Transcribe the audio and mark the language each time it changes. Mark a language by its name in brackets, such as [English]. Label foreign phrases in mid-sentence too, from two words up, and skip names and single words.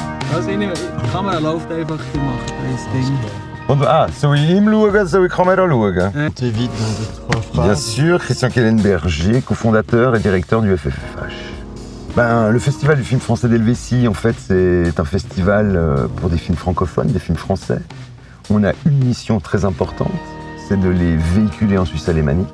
[German] Also die Kamera läuft einfach, die macht das Ding. Und, soll ich ihm schauen, soll ich die Kamera schauen? [French] Tu évites de trois phrases. Bien sûr, Christian Kellenberger, cofondateur et directeur du FFFH. Le Festival du film français d'Helvétie, en fait, c'est un festival pour des films francophones, des films français. On a une mission très importante, c'est de les véhiculer en Suisse alémanique.